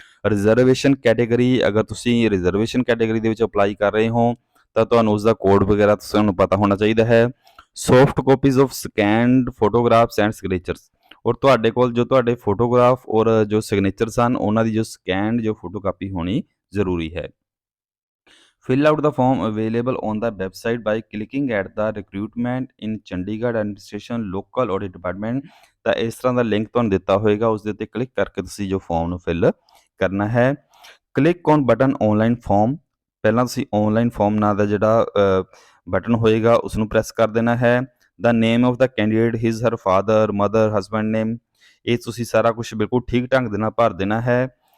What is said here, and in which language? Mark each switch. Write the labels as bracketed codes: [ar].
[pa] Reservation category, ਅਗਰ ਤੁਸੀਂ reservation category ਦੇ ਵਿੱਚ ਅਪਲਾਈ ਕਰ ਰਹੇ ਹੋ ਤਾਂ ਤੁਹਾਨੂੰ ਉਸਦਾ ਕੋਡ ਵਗੈਰਾ ਤੁਹਾਨੂੰ ਪਤਾ ਹੋਣਾ ਚਾਹੀਦਾ ਹੈ। [en] soft copies of scanned photographs and signatures, [pa] ਔਰ ਤੁਹਾਡੇ ਕੋਲ ਜੋ ਤੁਹਾਡੇ ਫੋਟੋਗ੍ਰਾਫ ਔਰ ਜੋ ਸਿਗਨੇਚਰਸ ਹਨ ਉਹਨਾਂ ਦੀ ਜੋ ਸਕੈਨਡ ਜੋ ਫੋਟੋਕਾਪੀ ਹੋਣੀ ਜ਼ਰੂਰੀ ਹੈ। [en] Fill out the form available on the website by clicking at the recruitment in Chandigarh administration local audit department। [pa] ਤਾਂ ਇਸ ਤਰ੍ਹਾਂ ਦਾ ਲਿੰਕ ਤੁਹਾਨੂੰ ਦਿੱਤਾ ਹੋਏਗਾ, ਉਸ ਦੇ ਉੱਤੇ ਕਲਿੱਕ ਕਰਕੇ ਤੁਸੀਂ ਜੋ ਫਾਰਮ ਨੂੰ ਫਿਲ ਕਰਨਾ ਹੈ। [en] click on button online form, [pa] ਪਹਿਲਾਂ ਤੁਸੀਂ ਆਨਲਾਈਨ ਫਾਰਮ ਨਾਂ ਦਾ ਜਿਹੜਾ ਬਟਨ ਹੋਏਗਾ ਉਸ ਨੂੰ ਪ੍ਰੈਸ ਕਰ ਦੇਣਾ ਹੈ। [en] the name of the candidate, his her father mother husband name, [pa] ਇਹ ਤੁਸੀਂ ਸਾਰਾ ਕੁਝ ਬਿਲਕੁਲ ਠੀਕ ਢੰਗ ਦੇ ਨਾਲ ਭਰ ਦੇਣਾ ਹੈ।